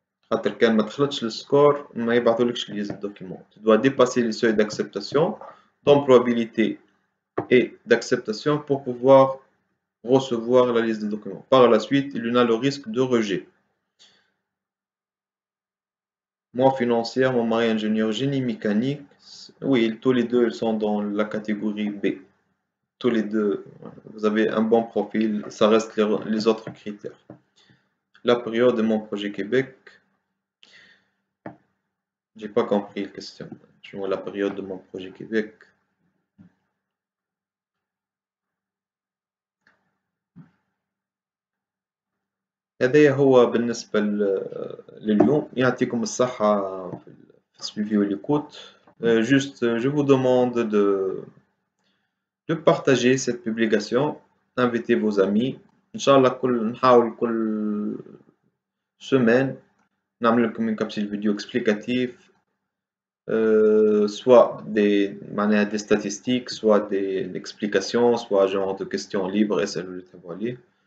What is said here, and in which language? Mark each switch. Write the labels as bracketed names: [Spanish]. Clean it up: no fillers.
[Arabic] خاطر كان ما تخلطش السكور ما يبعثولكش ليست de documents. [French] Tu dois dépasser les seuils d'acceptation, d'employabilité et d'acceptation pour pouvoir recevoir la liste de documents. Par la suite, il y en a le risque de rejet. Moi, financière, mon mari ingénieur génie mécanique. Oui, tous les deux, ils sont dans la catégorie B. Tous les deux, vous avez un bon profil, ça reste les autres critères. La période de mon projet Québec, j'ai pas compris la question. Je vois la période de mon projet Québec. [Arabic] هذا هو بالنسبة لليوم يعطيكم الصحة في السويفي والإيكوت. [French] Juste, je vous demande de partager cette publication, invitez vos amis. Inch'Allah, [Arabic] نحاول كل [French] semaine [Arabic] نعمل لكم [French] une capsule vidéo explicative, soit des statistiques, soit des explications, soit genre de questions libres et celles de travailler.